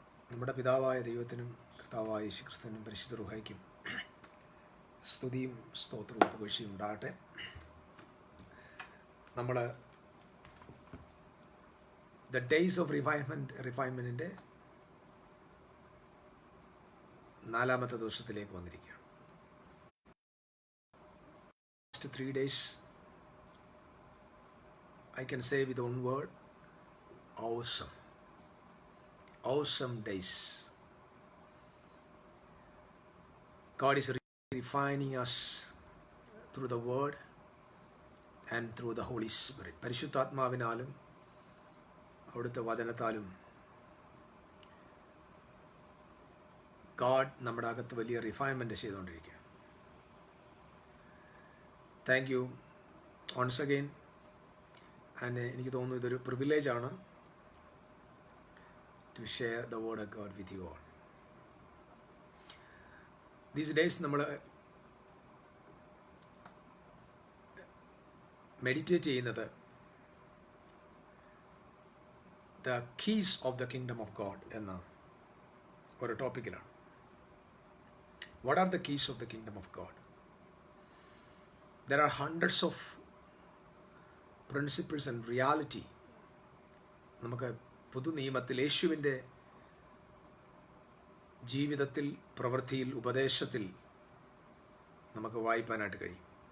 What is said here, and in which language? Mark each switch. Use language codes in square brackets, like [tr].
[ml] നമ്മുടെ പിതാവായ ദൈവത്തിനും കർത്താവായ യേശുക്രിസ്തുവിനും പരിശുദ്ധ റൂഹായ്ക്കും സ്തുതിയും സ്തോത്രവും പുകഴ്ചയും ഉണ്ടാകട്ടെ. നമ്മൾ ദ ഡേയ്സ് ഓഫ് റിഫൈൻമെൻറ്റിൻ്റെ 4ാമത്തെ ദിവസത്തിലേക്ക് വന്നിരിക്കുകയാണ്. [en] Next 3 days I can say with one word, awesome. Awesome days. God is refining us through the word and through the Holy Spirit. [ml] പരിശുദ്ധാത്മാവിനാലും അവിടുത്തെ വചനത്താലും God നമ്മുടെ അകത്ത് വലിയ റിഫൈൻമെൻറ്റ് ചെയ്തുകൊണ്ടിരിക്കുക. [en] Thank you once again. And [ml] എനിക്ക് തോന്നുന്നു ഇതൊരു പ്രിവിലേജാണ് [en] to share the word of God with you all. These days [ml] നമ്മൾ meditate ചെയ്യുന്നത് [en] the keys of the kingdom of God [ml] എന്ന ഒരു ടോപ്പിക്കിലാണ്. [en] What are the keys of the kingdom of God? There are hundreds of principles and reality [ml] നമുക്ക് പുതു നിയമത്തിൽ യേശുവിൻ്റെ ജീവിതത്തിൽ, പ്രവൃത്തിയിൽ, ഉപദേശത്തിൽ നമുക്ക് വായിപ്പാനായിട്ട് കഴിയും.